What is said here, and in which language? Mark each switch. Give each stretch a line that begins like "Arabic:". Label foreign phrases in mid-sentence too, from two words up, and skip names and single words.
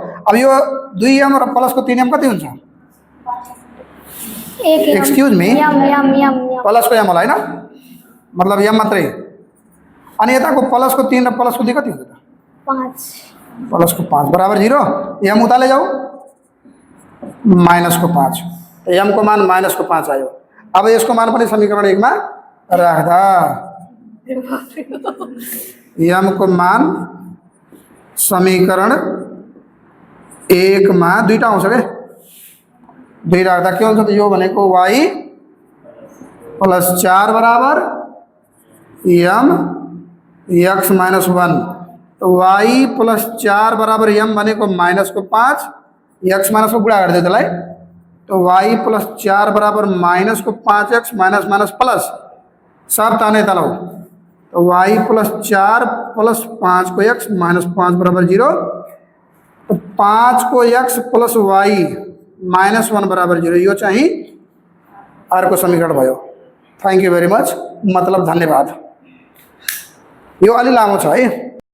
Nepali: अब यो 2m र प्लस को 3m कति हुन्छ
English: excuse me
Nepali: प्लस को m होला हैन मतलब m मात्रै अनि यताको प्लस को 3 र प्लस को 2 कति हुन्छ त 5 प्लस को 5 बराबर 0 m उता ले जाऊ माइनस को 5 तो m को मान माइनस को 5 आयो। अब यसको मान पनि समीकरण 1 मा राख्दा m को मान समीकरण 1 मा दुईटा आउँछ के 2 राख्दा के हुन्छ त यो भनेको y +4 बराबर m x माइनस 1 तो y +4 बराबर m भनेको माइनस को 5 x माइनस को गुणा गरिदियो त्यसलाई तो y +4 बराबर माइनस को 5x माइनस माइनस प्लस सब ताने तलाऊ तो y +4 प्लस 5 को x माइनस 5 बराबर 0 तो 5 को x प्लस y माइनस 1 बराबर 0 यो चाहिँ अर्को समीकरण भयो।
English: thank you very much
Nepali: मतलब धन्यवाद। यो अलि लामो छ है।